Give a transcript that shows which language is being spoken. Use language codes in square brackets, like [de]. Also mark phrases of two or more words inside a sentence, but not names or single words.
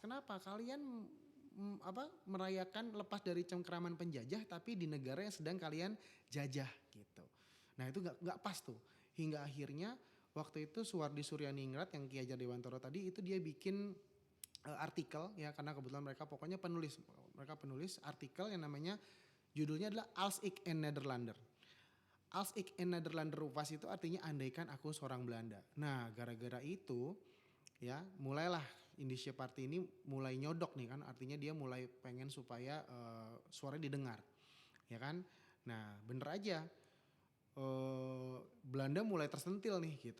[id] Kenapa kalian merayakan lepas dari cengkeraman penjajah tapi di negara yang sedang kalian jajah gitu. Nah, itu nggak pas tuh. Hingga akhirnya waktu itu Suwardi Suryaningrat yang Ki Hajar Dewantoro tadi itu dia bikin artikel ya, karena kebetulan mereka penulis artikel yang namanya judulnya adalah Als ik een Nederlander. Als ik een Nederlander was itu artinya andaikan aku seorang Belanda. Nah, gara-gara itu ya mulailah Indonesia Party ini mulai nyodok nih kan, artinya dia mulai pengen supaya suaranya didengar ya kan. Nah, bener aja Belanda mulai tersentil nih gitu.